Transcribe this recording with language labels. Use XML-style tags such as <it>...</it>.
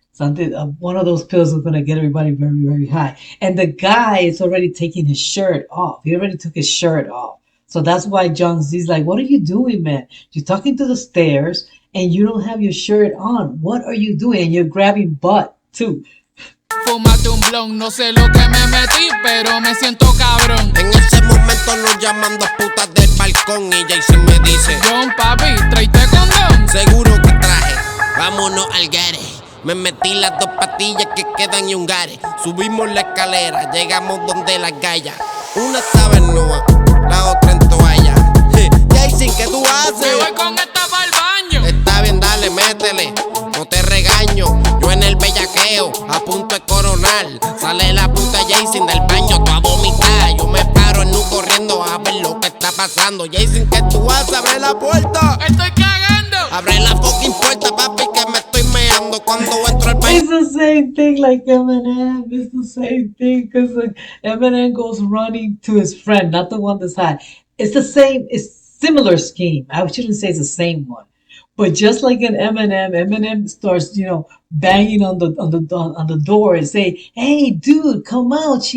<en>Something, one of those pills is going to get everybody very, very high. And the guy is already taking his shirt off. He already took his shirt off. So that's why John Z's like, what are you doing, man? You're talking to the stairs and you don't have your shirt on. What are you doing? And you're grabbing butt too.</en> <es>Fúmate un blon, no sé lo que me metí, pero me siento cabrón. En ese momento nos llaman dos putas del balcón y Jeycyn me dice: John, papi, tráete condón. seguro que traje, vámonos al gare. Me metí las dos patillas que quedan y un gare. Subimos la escalera, llegamos donde las gallas. Una estaba en nua, la otra en toalla. Jeycyn, ¿qué tú Me haces? voy con esta pa'l baño. Está bien, dale, métele, no te regaño. Yo en el bellaqueo, a punto de coronar. Sale la puta Jeycyn del baño, toda vomitada. Yo me paro en nu corriendo a ver lo que está pasando. Jeycyn, ¿qué tú haces? Abre la puerta. Estoy cagando. Abre la fucking puerta, papi, que me estoy meando cuando entro al baño.</es> <en>It's the same thing like Eminem. It's the same thing because like, Eminem goes running to his friend, not the one that's high. It's the same, it's similar scheme. I shouldn't say it's the same one. But just like in Eminem, Eminem starts, banging on the door and say, "Hey, dude, come out!</en>